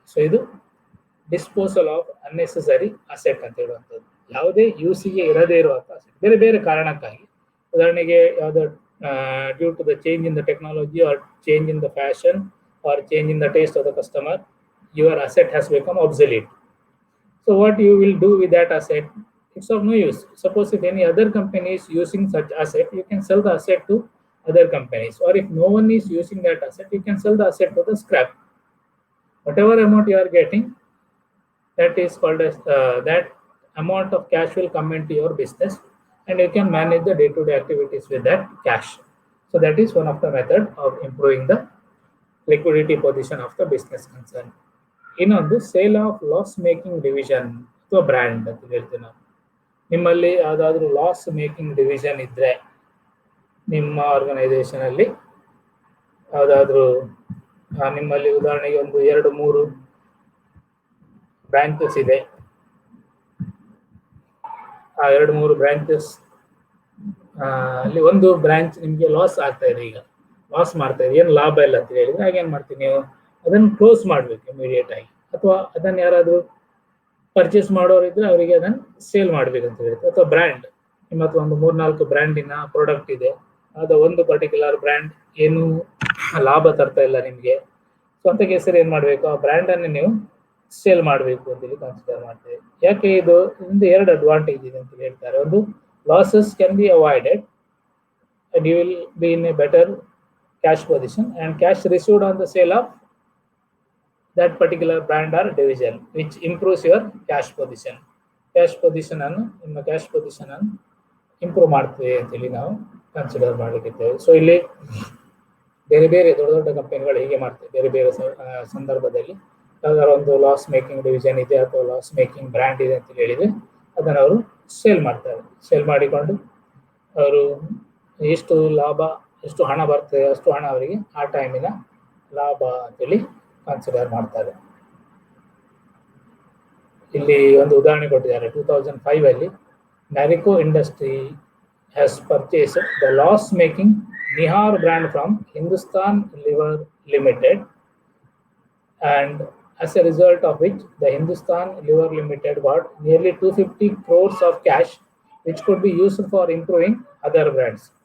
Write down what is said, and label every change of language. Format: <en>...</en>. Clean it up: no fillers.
<kn>So ಇದು disposal of unnecessary asset ಅಂತ ಹೇಳುವಂಥದ್ದು. ಯಾವುದೇ ಯೂಸಿಗೆ ಇರದೇ ಇರುವಂತ ಅಸೆಟ್, ಬೇರೆ ಬೇರೆ ಕಾರಣಕ್ಕಾಗಿ, ಉದಾಹರಣೆಗೆ ಯಾವುದೋ</kn> <en>Due to the change in the technology or change in the fashion or change in the taste of the customer, your asset has become obsolete. So what you will do with that asset? It's of no use. Suppose if any other company is using such asset, you can sell the asset to other companies, or if no one is using that asset, you can sell the asset to the scrap. Whatever amount you are getting, that is called as that amount of cash will come into your business and you can manage the day-to-day activities with that cash. So that is one of the method of improving the liquidity position of the business concern.</en> <kn>ಇನ್ನೊಂದು sale of loss making division ಅಥವಾ brand ಅಂತ ಹೇಳ್ತೀವಿ ನಾವು. ನಿಮ್ಮಲ್ಲಿ ಯಾವುದಾದ್ರೂ loss making division ಇದ್ರೆ ನಿಮ್ಮ organisation ಅಲ್ಲಿ ಯಾವುದಾದ್ರೂ ನಿಮ್ಮಲ್ಲಿ ಉದಾಹರಣೆಗೆ ಒಂದು 2-3 ಬ್ರಾಂಚಸ್ ಇದೆ, ಆ 2-3 ಬ್ರಾಂಚಸ್ ಅಲ್ಲಿ ಒಂದು ಬ್ರಾಂಚ್ ನಿಮ್ಗೆ ಲಾಸ್ ಆಗ್ತಾ ಇದೆ, ಈಗ ಲಾಸ್ ಮಾಡ್ತಾ ಇದೆ, ಏನು ಲಾಭ ಇಲ್ಲ ಅಂತ ಹೇಳಿದ್ರೆ ಹಾಗೇನ್ ಮಾಡ್ತೀನಿ ನೀವು ಅದನ್ನು ಕ್ಲೋಸ್ ಮಾಡ್ಬೇಕು ಇಮಿಡಿಯೇಟ್ ಆಗಿ. ಅಥವಾ ಅದನ್ನ ಯಾರಾದ್ರೂ ಪರ್ಚೇಸ್ ಮಾಡೋರು ಇದ್ರೆ ಅವರಿಗೆ ಅದನ್ನ ಸೇಲ್ ಮಾಡ್ಬೇಕಂತ ಹೇಳ್ತಾರೆ. ಅಥವಾ ಬ್ರ್ಯಾಂಡ್, ನಿಮ್ಮ ಹತ್ರ ಒಂದು 3-4 ಬ್ರ್ಯಾಂಡಿನ ಪ್ರಾಡಕ್ಟ್ ಇದೆ, ಅದ ಒಂದು ಪರ್ಟಿಕ್ಯುಲರ್ ಬ್ರ್ಯಾಂಡ್ ಏನು ಲಾಭ ತರ್ತಾ ಇಲ್ಲ ನಿಮ್ಗೆ, ಸೊ ಅಂತ ಕೇಸರಿ ಏನ್ ಮಾಡ್ಬೇಕು, ಆ ಬ್ರ್ಯಾಂಡ್ ಅನ್ನು ನೀವು ಸೇಲ್ ಮಾಡಬೇಕು ಅಂತೇಳಿ ಕನ್ಸಿಡರ್ ಮಾಡ್ತೇವೆ. ಯಾಕೆ ಇದು 2 ಅಡ್ವಾಂಟೇಜ್ ಇದೆ ಅಂತ ಹೇಳ್ತಾರೆ.</kn> <en>ಒಂದು, losses can be avoided and you will be in a better cash position, and cash received on the sale of that particular brand or division, which improves your cash position.</en> <kn>Cash position ಅನ್ನು, ನಿಮ್ಮ cash position ಅನ್ನು improve ಮಾಡ್ತೇವೆ ಅಂತೇಳಿ ನಾವು consider ಮಾಡಲಿಕ್ಕಿದ್ದೇವೆ. So ಇಲ್ಲಿ ಬೇರೆ ಬೇರೆ ದೊಡ್ಡ ದೊಡ್ಡ ಕಂಪನಿಗಳು ಹೀಗೆ ಮಾಡ್ತೇವೆ. ಬೇರೆ ಬೇರೆ ಸಂದರ್ಭದಲ್ಲಿ ಯಾವ್ದಾದ್ರು ಒಂದು ಲಾಸ್ ಮೇಕಿಂಗ್ ಡಿವಿಷನ್ ಇದೆ ಅಥವಾ ಲಾಸ್ ಮೇಕಿಂಗ್ ಬ್ರ್ಯಾಂಡ್ ಇದೆ ಅಂತ ಹೇಳಿದ್ರೆ ಅದನ್ನು ಅವರು ಸೇಲ್ ಮಾಡ್ತಾರೆ. ಸೇಲ್ ಮಾಡಿಕೊಂಡು ಅವರು ಎಷ್ಟು ಲಾಭ, ಎಷ್ಟು ಹಣ ಬರ್ತದೆ ಅಷ್ಟು ಹಣ ಅವರಿಗೆ ಆ ಟೈಮಿನ ಲಾಭ ಅಂತೇಳಿ ಕನ್ಸಿಡರ್ ಮಾಡ್ತಾರೆ. ಇಲ್ಲಿ ಒಂದು ಉದಾಹರಣೆ ಕೊಟ್ಟಿದ್ದಾರೆ.</kn> <en>2005 ಅಲ್ಲಿ Marico industry has purchase the loss making Nihar brand from Hindustan Lever Limited, and as a result of which the Hindustan Liver Limited got nearly 250 crores of cash which could be used for improving other brands.</en>